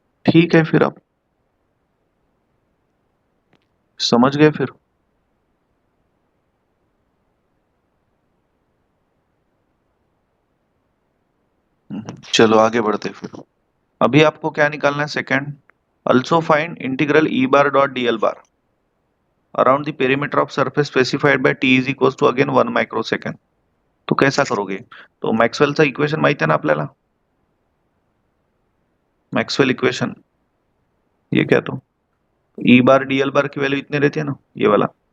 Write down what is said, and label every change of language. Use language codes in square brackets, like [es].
[hi] ठीक है फिर, आप समझ गए फिर? चलो आगे बढ़ते फिर। अभी आपको क्या निकालना है? [en] Second, also find integral e bar dot dl bar around the perimeter of surface specified by t is equals to again 1 microsecond. [hi] तो कैसा करोगे? [mr] तो मॅक्सवेलचा इक्वेशन माहिती आहे ना आपल्याला? [hi] मैक्सवेल इक्वेशन, ये क्या? तो ई बार डीएल बार की वैल्यू इतनी रहती है ना, ये वाला.